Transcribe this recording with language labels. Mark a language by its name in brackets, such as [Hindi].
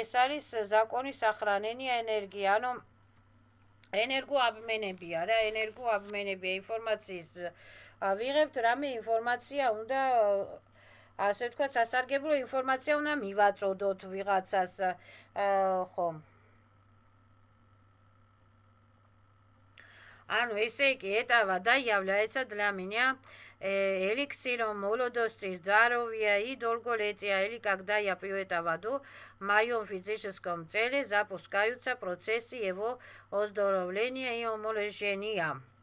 [Georgian] ეს არის законი сохранения энергии. ანუ ენერგოაბმენებია რა, ენერგოაბმენებია ინფორმაციის ვიღებთ რამე ინფორმაცია უნდა ასე ვთქვათ, სასარგებლო ინფორმაცია უნდა მივაწოდოთ ვიღაცას, ხო. ანუ ესე იგი, [Russian] это вода является для меня эликсиром молодости, здоровья и долголетия. Или когда я пью эту воду, в моем физическом теле запускаются процессы его оздоровления и омоложения.